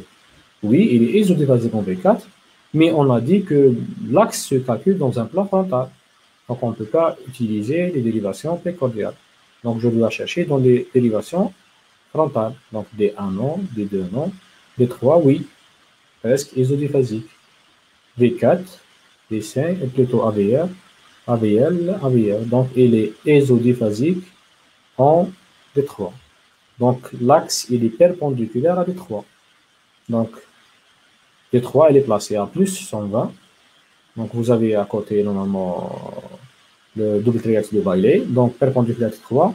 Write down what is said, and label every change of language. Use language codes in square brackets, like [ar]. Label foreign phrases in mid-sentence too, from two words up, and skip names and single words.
[fr] Oui, il est isodiphasique en V4, mais on a dit que l'axe se calcule dans un plan frontal. Donc on ne peut pas utiliser les dérivations précordiales. Donc je dois chercher dans les dérivations frontales. Donc D1 non, D2 non, D3 oui, presque isodiphasique. V4, V5 est plutôt AVR, AVL, AVR. Donc il est isodiphasique en D3. Donc l'axe il est perpendiculaire à D3. Donc D3 elle est placée à plus 120. Donc vous avez à côté normalement le double triaxe de Bailey, donc perpendiculaire D3.